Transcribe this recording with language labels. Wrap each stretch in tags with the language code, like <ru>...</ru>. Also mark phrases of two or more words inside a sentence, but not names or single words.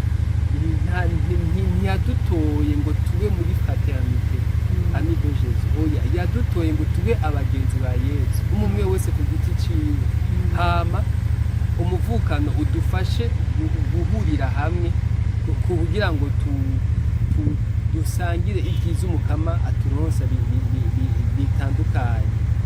<rn>ntiyadutoye ngo tube muri</rn> <fr>fraternité ami de Jésus</fr> <rn>oya yadutoye ngo tube abagenzi ba Yesu umwe wese ku giti ciwe hama umuvukano udufashe guhurira hamwe kugira ngo dusangire ibyiza umukama aturonsa bitandukanye</rn>